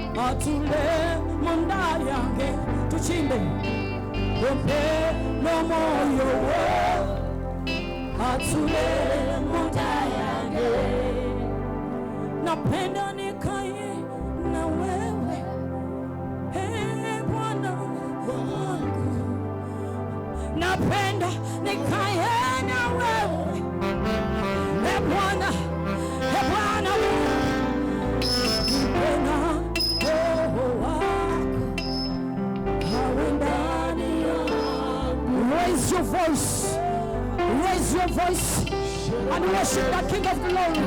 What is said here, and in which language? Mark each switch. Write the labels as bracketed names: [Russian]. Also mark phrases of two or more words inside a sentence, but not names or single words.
[Swahili] atule munda yange tuchimbe ompe no moyo wo atule munda yange napenda nikae na wewe Bwana wangu napenda nikae na wewe Bwana [English] raise your voice and worship the King of Glory.